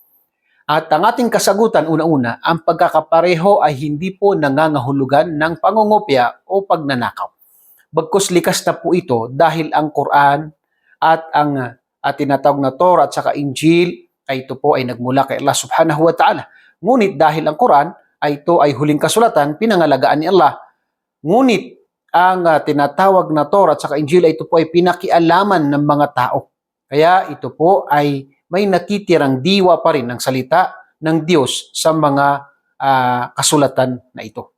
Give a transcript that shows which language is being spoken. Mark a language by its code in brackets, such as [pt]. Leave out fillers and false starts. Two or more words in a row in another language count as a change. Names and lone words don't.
[tl] At ang ating kasagutan, una-una, ang pagkakapareho ay hindi po nangangahulugan ng pangungopya o pagnanakaw. Bagkus likas na po ito dahil ang Quran at ang tinatawag na Torah at saka Injil ay ito po ay nagmula kay Allah [ar] سبحانه وتعالى. [tl] Ngunit dahil ang Quran ay ito ay huling kasulatan, pinangalagaan ni Allah. Ngunit ang tinatawag na Torah at saka Injil ay ito po ay pinakialaman ng mga tao. Kaya ito po ay may natitirang diwa pa rin ng salita ng Diyos sa mga kasulatan na ito.